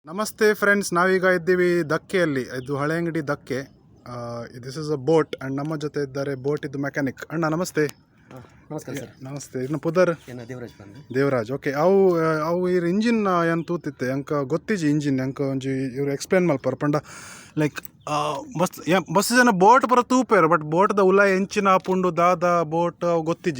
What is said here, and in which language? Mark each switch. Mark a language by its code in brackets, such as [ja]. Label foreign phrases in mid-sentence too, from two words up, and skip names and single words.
[kn] ನಮಸ್ತೆ ಫ್ರೆಂಡ್ಸ್, ನಾವೀಗ ಇದ್ದೀವಿ ಧಕ್ಕೆಯಲ್ಲಿ. ಇದು ಹಳೆ ಅಂಗಡಿ ಧಕ್ಕೆ. [en] This is a boat and [kn] ನಮ್ಮ ಜೊತೆ ಇದ್ದಾರೆ ಬೋಟ್ ಇದು ಮೆಕ್ಯಾನಿಕ್ ಅಣ್ಣ. ನಮಸ್ತೆ. ನಮಸ್ಕಾರ ಸರ್. [tcy] ನಮಸ್ತೆ. ಇನ್ನು ಪುದರ್ ದೇವರಾಜ್ ಬಂದು ದೇವರಾಜ್. ಓಕೆ, ಅವು ಇರ್ ಇಂಜಿನ್ ಏನು ತೂತಿತ್ತೆ ಅಂಕ ಗೊತ್ತಿಜಿ ಇಂಜಿನ್ ಅಂಕ ಒಂಜಿ ಇವ್ರು ಎಕ್ಸ್ಪ್ಲೇನ್ ಮಲ್ಪರ್ ಪಂಡ ಲೈಕ್ ಮಸ್ತ್ ಜನ ಬೋಟ್ ಪರ ತೂಪೇರು, ಬಟ್ ಬೋಟ್ದ ಉಲ ಎಂಚಿನ ಪುಂಡು ದಾದ ಬೋಟ್ ಅವು ಗೊತ್ತಿಜಿ.